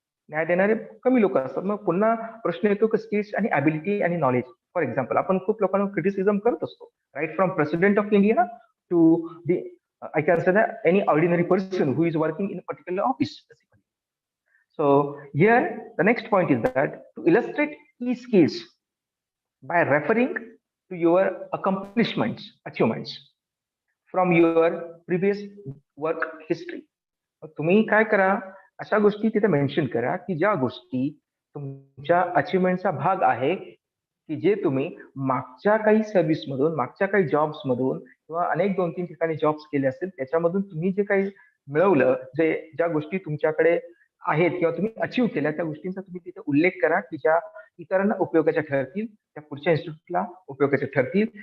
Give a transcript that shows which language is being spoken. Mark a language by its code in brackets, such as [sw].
[mr] न्याय देणारे कमी लोक असतात. मग पुन्हा प्रश्न येतो की स्किल्स आणि ॲबिलिटी आणि नॉलेज. [en] for example, [mr] आपण खूप लोकांना क्रिटिसिझम करत असतो, [en] Right from president of India to the I can say that any ordinary person who is working in a particular office, basically. So here the next point is that to illustrate key skills by referring to your accomplishments, achievements from your previous work history. [mr] तुम्ही काय करा, अशा गोष्टी तिथे mention करा की ज्या गोष्टी तुमच्या अचिव्हमेंटचा भाग आहे, की जे तुम्ही मागच्या काही सर्व्हिस मधून, मागच्या काही जॉब्स मधून किंवा अनेक 2-3 ठिकाणी जॉब्स केले असतील, त्याच्यामधून तुम्ही जे काही मिळवलं, ज्या गोष्टी तुमच्याकडे आहेत किंवा तुम्ही अचीव्ह केल्या, त्या गोष्टींचा तुम्ही तिथे उल्लेख करा की ज्या इतरांना उपयोगाच्या ठरतील, त्या पुढच्या इन्स्टिट्यूटला उपयोगाच्या ठरतील.